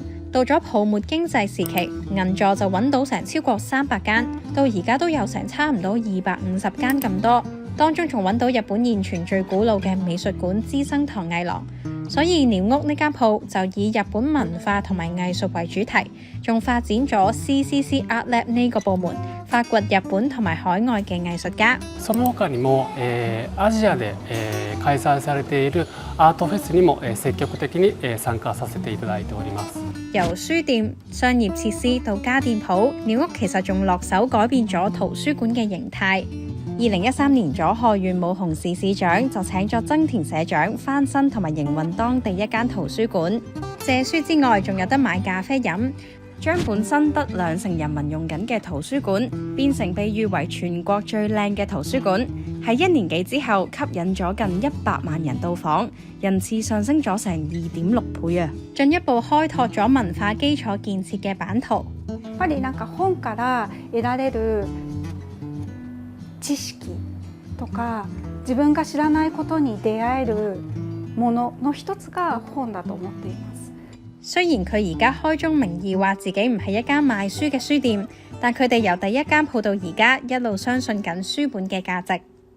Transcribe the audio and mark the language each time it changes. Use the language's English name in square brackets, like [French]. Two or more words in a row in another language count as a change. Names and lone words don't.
[Cantonese] 到咗泡沫經濟時期，銀座就揾到成超過300間，到而家都有成差唔多250間咁多。當中仲揾到日本現存最古老嘅美術館資生堂藝廊。所以鳥屋呢間鋪就以日本文化同埋藝術為主題，仲發展咗 CCC Art Lab 呢個部門，發掘日本同埋海外嘅藝術家。 [Japanese] その他にも、アジアで、開催されているアートフェスにも、積極的に、參加させていただいております。 [Cantonese] 由書店、商業設施到家電鋪，鳥屋其實仲落手改變咗圖書館嘅形態。 2013年佐賀縣武雄市市長就請咗增田社長翻新同埋營運當地一間圖書館，借書之外仲有得買咖啡飲，將本身得20%人民用緊嘅圖書館變成被譽為全國最靚嘅圖書館。喺1年幾之後，吸引咗近100萬人到訪，人次上升咗成2.6倍啊！進一步開拓咗文化基礎建設嘅版圖。 [Japanese] やっぱり本から得られる知識とか自分が知らないことに出会えるものの一つが本だと思っています。 [Cantonese] 雖然佢而家開宗明義話自己唔係一間賣書嘅書店，但佢哋由第一間鋪到而家一路相信緊書本嘅價值。